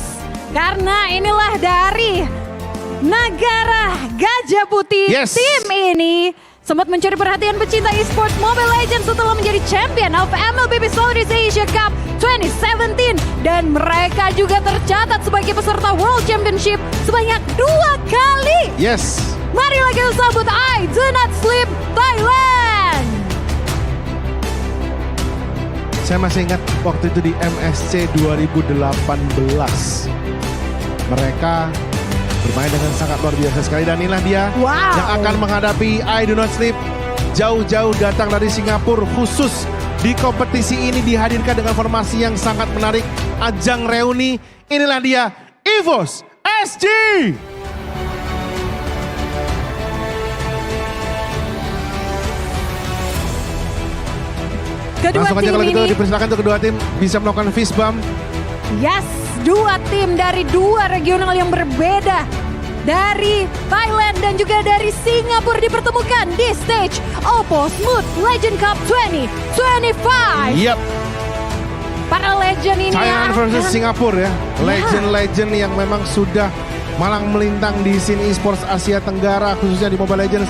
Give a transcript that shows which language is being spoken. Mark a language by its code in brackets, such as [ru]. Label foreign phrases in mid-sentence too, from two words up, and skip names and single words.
[id] Karena inilah dari negara Gajah Putih. Yes. Tim ini sempat mencuri perhatian pecinta esports Mobile Legends setelah menjadi [en] champion of [id] MLBB Southeast Asia Cup 2017. Dan mereka juga tercatat sebagai peserta World Championship sebanyak 2 kali. Yes. Marilah kita sambut I Do Not Sleep Thailand. Saya masih ingat waktu itu di MSC 2018. Mereka bermain dengan sangat luar biasa sekali dan inilah dia yang akan menghadapi I Do Not Sleep. Jauh-jauh datang dari Singapura khusus di kompetisi ini dihadirkan dengan formasi yang sangat menarik. Ajang reuni, inilah dia EVOS SG. Kedua Langsung aja tim kalau gitu ini, dipersilakan untuk kedua tim bisa melakukan [en] fist bump. [id] yes, 2 tim dari 2 regional yang berbeda. dari Thailand dan juga dari Singapura dipertemukan di stage OPPO Smooth Legend Cup 2025. Yap. Para legend ini Thailand versus Singapura ya. Legend-legend yang memang sudah malang melintang di scene esports Asia Tenggara, khususnya di Mobile Legends.